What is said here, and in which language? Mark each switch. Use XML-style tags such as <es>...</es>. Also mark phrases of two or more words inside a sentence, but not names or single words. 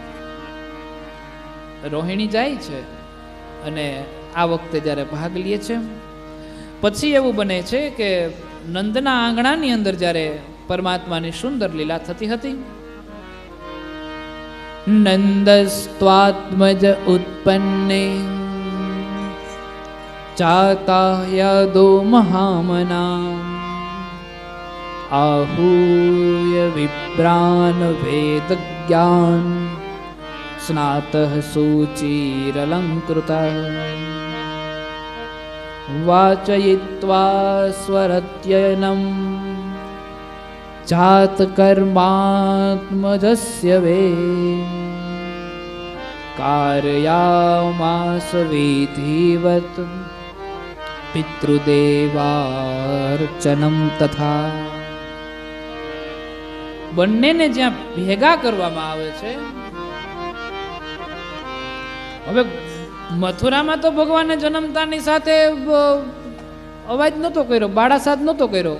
<gu>રોહિણી જાય છે અને આ વખતે જ્યારે ભાગ લે છે પછી એવું બને છે કે નંદના આંગણાની અંદર જ્યારે પરમાત્માની સુંદર લીલા થતી હતી.</gu> <sa>નંદસ્ત્વાત્મજ ઉત્પન્ને ચાતા યાદો મહામના आहूय विप्रान वेद ज्ञान स्नातः सूचिरलंकृत वाचयित्वा स्वरत्ययनं जात कर्मात्मजस्य वे कारयामास विधिवत પિતૃદેવાર્ચનમ તથા.</sa> <gu>બંનેને જ્યાં ભેગા કરવામાં આવે છે. હવે મથુરામાં તો ભગવાને જન્મતાની સાથે અવાજ નહોતો કર્યો, બાળાસાદ નહોતો કર્યો.</gu>